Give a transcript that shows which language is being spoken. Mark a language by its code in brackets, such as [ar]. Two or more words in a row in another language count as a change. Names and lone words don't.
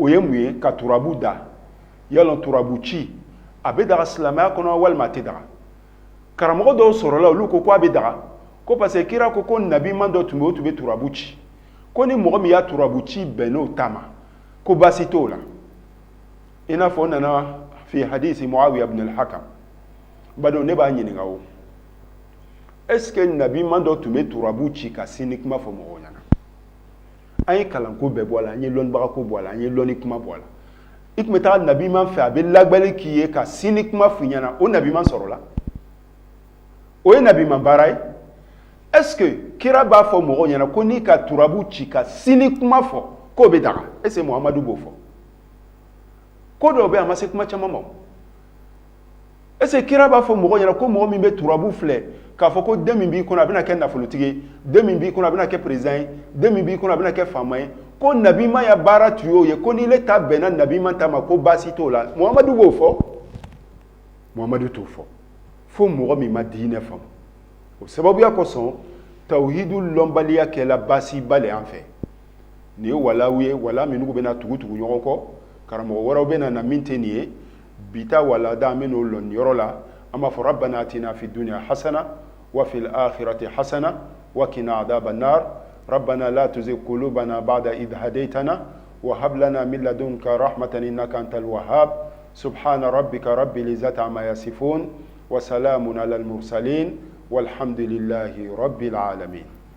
[bm] ye mun ye ka turabu da yalɔ turabu ci a bɛ daga silamɛya kɔnɔ walima a tɛ daga karamɔgɔ dɔw sɔrɔla olu ko a bɛ daga ko [fr] parce que [bm] kira ko nabi man dɔ tun bɛ o tun bɛ turabu ci ko ni mɔgɔ min y'a turabu ci bɛnn'o ta ma ko baasi t'o la i n'a fɔ o nana fi hadisi Muawiya ibn al-Hakam badon ne b'a ɲininka o [fr] est ce que [bm] nabi man dɔ tun bɛ turabu ci ka sini kuma fɔ mɔgɔw ɲɛna an ye kalanko bɛɛ bɔ a la an ye lɔnnibagako bɔ a la an ye lɔnni kuma bɔ a la i tun bɛ taa nabi man fɛ a bɛ lagbali k'i ye ka sini kuma f'i ɲɛna o nabi man sɔrɔla o ye nabi man baara ye [fr] est ce que [bm] kira b'a fɔ mɔgɔw ɲɛna ko n'i ka turabu ci ka sini kuma fɔ k'o bɛ daga [fr] est ce que [bm] Muhamadu b'o fɔ ko dɔw bɛ yen a ma se kuma caman ma [fr] est ce que [bm] kira b'a fɔ mɔgɔw ɲɛna ko mɔgɔ min bɛ turabu filɛ k'a fɔ ko den min b'i kɔnɔ a bɛna kɛ nafolotigi ye den min b'i kɔnɔ a bɛna kɛ président ye den min b'i kɔnɔ a bɛna kɛ faama ye ko nabi ma ya baara tu y'o ye ko n'i le ta bɛnna nabi ma ta ma ko baasi t'o la Muhamadu b'o fɔ Muhamadu t'o fɔ fo mɔgɔ min ma diinɛ faamu o sababuya kosɔn tawhidu lɔnbaliya kɛla baasiba le an fɛ nin ye walaw ye wala minnu bɛna tugu ɲɔgɔn kɔ karamɔgɔ wɛrɛw bɛna na min tɛ nin ye bi ta walada an bɛ n'o lɔn yɔrɔ la an b'a fɔ [ar] ربنا آتنا في الدنيا حسنة وفي الآخرة حسنة وقنا عذاب النار ربنا لا تزغ قلوبنا بعد إذ هديتنا وهب لنا من لدنك رحمة إنك أنت الوهاب سبحان ربك رب العزة عما يصفون وسلام على المرسلين والحمد لله رب العالمين